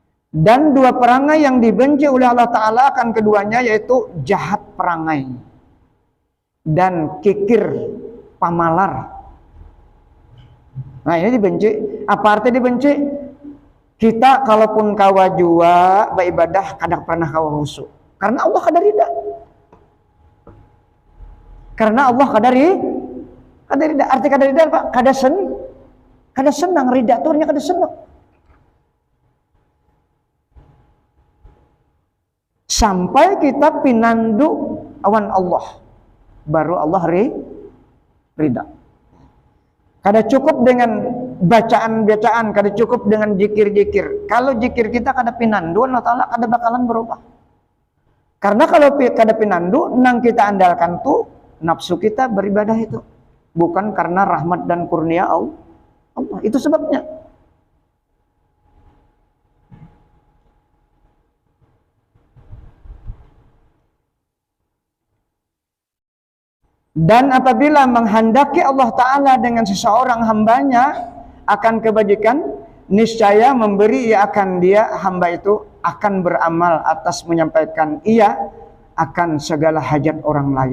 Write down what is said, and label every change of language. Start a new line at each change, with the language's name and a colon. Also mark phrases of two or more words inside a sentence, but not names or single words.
Malay: Dan dua perangai yang dibenci oleh Allah Ta'ala akan keduanya yaitu jahat perangai dan kikir pamalar.
Indonesian: Nah ini dibenci. Apa arti dibenci?
Banjar: Kita kalaupun kawa jua beribadah kadang pernah kawa husu. Karena Allah kada rida. Karena Allah kada rida. Arti kada rida apa? Kada senang. Rida itu artinya kada senang. Sampai kita pinandu awan Allah, baru Allah rida. Kada cukup dengan bacaan-bacaan, kada cukup dengan jikir-jikir. Kalau jikir kita kada pinandu, Allah Ta'ala kada bakalan berubah. Karena kalau kada pinandu, nang kita andalkan tuh nafsu kita beribadah itu, bukan karena rahmat dan kurnia Allah.
Indonesian: Itu sebabnya.
Malay: Dan apabila menghendaki Allah Ta'ala dengan seseorang hambanya akan kebajikan, niscaya memberi ia akan dia hamba itu akan beramal atas menyampaikan ia akan segala hajat orang lain.